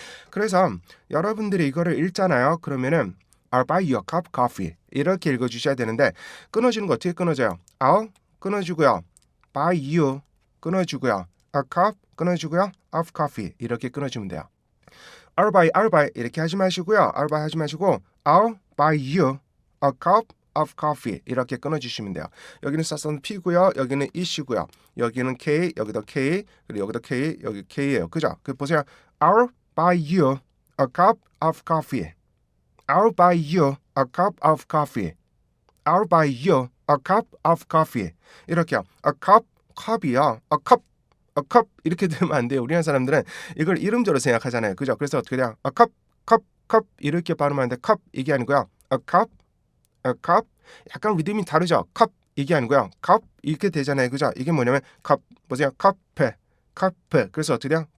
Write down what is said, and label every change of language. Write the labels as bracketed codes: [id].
[ko] 그래서 여러분들이 이거를 읽잖아요. 그러면은 [en] I'll buy you a cup of coffee [ko] 이렇게 읽어주셔야 되는데 끊어지는 거 어떻게 끊어져요? [en] I'll [ko] 끊어주고요. [en] buy you [ko] 끊어주고요. [en] a cup [ko] 끊어주고요. [en] of coffee [ko] 이렇게 끊어주면 돼요. [en] I'll buy [ko] 이렇게 하지 마시고요. [en] I'll buy [ko] 하지 마시고 [en] I'll buy you a cup of coffee [ko] 이렇게 끊어주시면 돼요. 여기는 사선 P고요. 여기는 E시고요. 여기는 K, 여기도 K, 그리고 여기도 K, 여기 K예요. 그죠? 그 보세요. [en] I'll buy you a cup of coffee. I'll buy you a cup of coffee. I'll buy you a cup of coffee. [ko] 이렇게요. [en] a cup [ko] 이요. [en] a cup [ko] 이렇게 들으면 안 돼요. 우리나라 사람들은 이걸 이름조로 생각하잖아요. 그죠? 그래서 어떻게 돼요? [en] a cup [ko] 이렇게 발음하는데 cup 이게 아니고요. [en] a cup [ko] 약간 리듬이 다르죠. cup 이게 아니고요. cup 이렇게 되잖아요. 그죠? 이게 뭐냐면 cup 보세요. cup 그래서 어떻게 돼요?